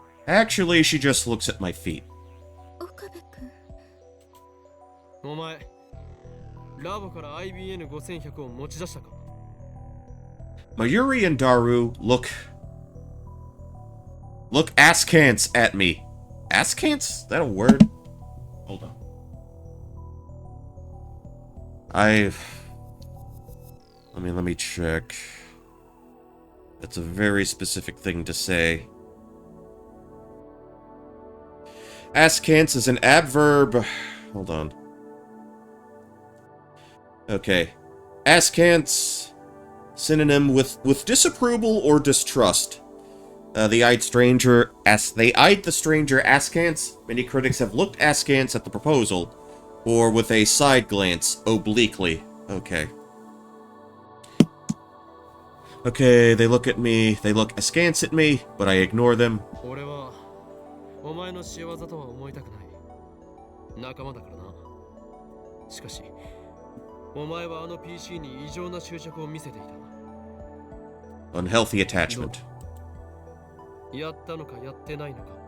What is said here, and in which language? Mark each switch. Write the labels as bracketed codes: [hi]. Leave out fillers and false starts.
[en] Actually, she just looks at my feet. [ja] 岡部君。お前、ラボから IBN5100 を持ち出したか。 [en] Mayuri and Daru look askance at me. Askance? Is that a word? Hold on. Let me check. That's a very specific thing to say. Askance is an adverb. Hold on. Okay. Askance, synonym with disapproval or distrust. They eyed the stranger askance. Many critics have looked askance at the proposal, or with a side glance, obliquely. Okay. Okay, they look at me, they look askance at me, but I ignore them. [ja] 俺はお前の仕業とは思いたくない。仲間だからな。しかし、お前はあの PC に異常な執着を見せていた。 [en] Unhealthy attachment. [ja] やったのかやってないのか。